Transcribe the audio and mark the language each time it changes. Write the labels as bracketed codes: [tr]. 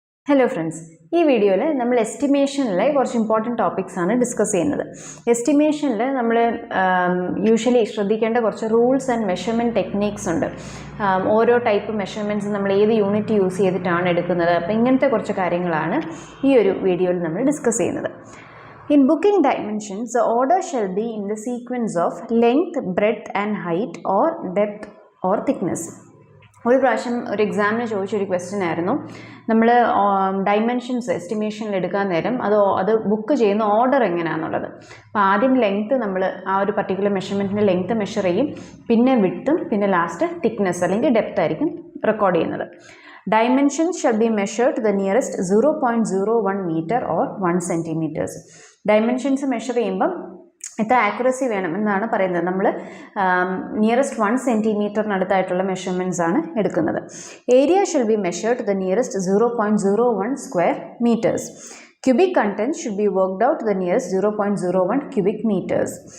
[en] Hello friends, [ml] ഈ വീഡിയോയിൽ നമ്മൾ എസ്റ്റിമേഷനിലെ കുറച്ച് ഇമ്പോർട്ടൻറ്റ് ടോപ്പിക്സ് ആണ് ഡിസ്കസ് ചെയ്യുന്നത്. എസ്റ്റിമേഷനിൽ നമ്മൾ യൂഷ്വലി ശ്രദ്ധിക്കേണ്ട കുറച്ച് റൂൾസ് ആൻഡ് മെഷർമെൻറ്റ് ടെക്നീക്സ് ഉണ്ട്. ഓരോ ടൈപ്പ് മെഷർമെൻറ്റ്സ് നമ്മൾ ഏത് യൂണിറ്റ് യൂസ് ചെയ്തിട്ടാണ് എടുക്കുന്നത്. അപ്പോൾ ഇങ്ങനത്തെ കുറച്ച് കാര്യങ്ങളാണ് ഈ ഒരു വീഡിയോയിൽ നമ്മൾ ഡിസ്കസ് ചെയ്യുന്നത്. [en] In booking dimensions, the order shall be in the sequence of length, breadth and height or depth or thickness. [ml] ഒരു പ്രാവശ്യം ഒരു എക്സാമിന് ചോദിച്ചൊരു ക്വസ്റ്റ്യൻ ആയിരുന്നു, നമ്മൾ ഡൈമെൻഷൻസ് എസ്റ്റിമേഷനിൽ എടുക്കാൻ നേരം അത് ബുക്ക് ചെയ്യുന്ന ഓർഡർ എങ്ങനെയാണെന്നുള്ളത്. അപ്പോൾ ആദ്യം ലെങ്ത്ത് നമ്മൾ ആ ഒരു പർട്ടിക്കുലർ മെഷർമെൻറ്റിൻ്റെ ലെങ്ത്ത് മെഷർ ചെയ്യും, പിന്നെ വിഡ്ത്തും, പിന്നെ ലാസ്റ്റ് തിക്നെസ് അല്ലെങ്കിൽ ഡെപ്ത് ആയിരിക്കും റെക്കോർഡ് ചെയ്യുന്നത്. [en] Dimensions shall be measured to the nearest 0.01 meter or 1 centimeters. [ml] Dimensions measure ചെയ്യുമ്പം എത്ര ആക്യുറസി വേണം എന്നാണ് പറയുന്നത്. നമ്മൾ നിയറസ്റ്റ് 1 സെൻറ്റിമീറ്ററിനടുത്തായിട്ടുള്ള മെഷർമെൻറ്റ്സ് ആണ് എടുക്കുന്നത്. [en] Area shall be measured to the nearest 0.01 square metres. Cubic contents should be worked out to the nearest 0.01 cubic meters.